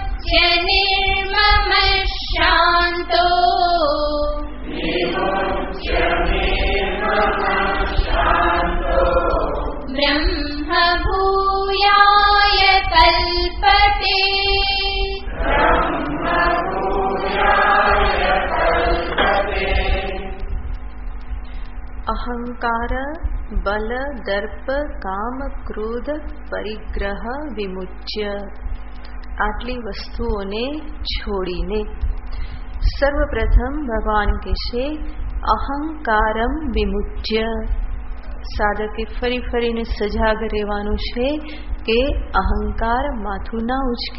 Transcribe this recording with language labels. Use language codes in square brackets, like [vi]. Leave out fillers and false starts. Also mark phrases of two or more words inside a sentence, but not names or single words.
[sa] निर्ममः शान्तो ब्रह्मभूयाय कल्पते। अहंकार बल दर्प काम क्रोध परिग्रह विमुच्य, [gu] આટલી વસ્તુઓને છોડીને સર્વપ્રથમ ભગવાન કહેશે [sa] અહંકારમ વિમુચ્ય. [gu] સાધકે ફરી ફરીને સજાગ રહેવાનું છે કે અહંકાર માથું ના ઉચકે.